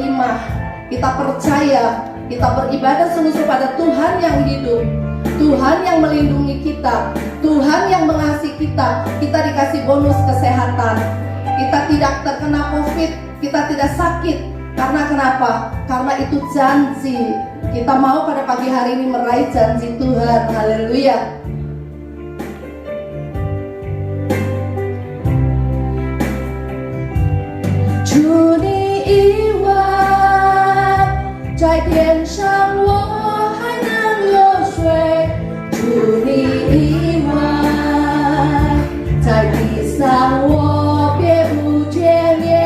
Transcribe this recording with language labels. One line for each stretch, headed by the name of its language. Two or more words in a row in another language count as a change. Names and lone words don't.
Indonesian: Kita percaya, kita beribadah sungguh-sungguh pada Tuhan yang hidup, Tuhan yang melindungi kita, Tuhan yang mengasihi kita. Kita dikasih bonus kesehatan, kita tidak terkena COVID, kita tidak sakit. Karena kenapa? Karena itu janji. Kita mau pada pagi hari ini meraih janji Tuhan. Haleluya.
Chinese: 祝你以外，在天上我还能有谁？祝你以外，在地上我别无眷恋。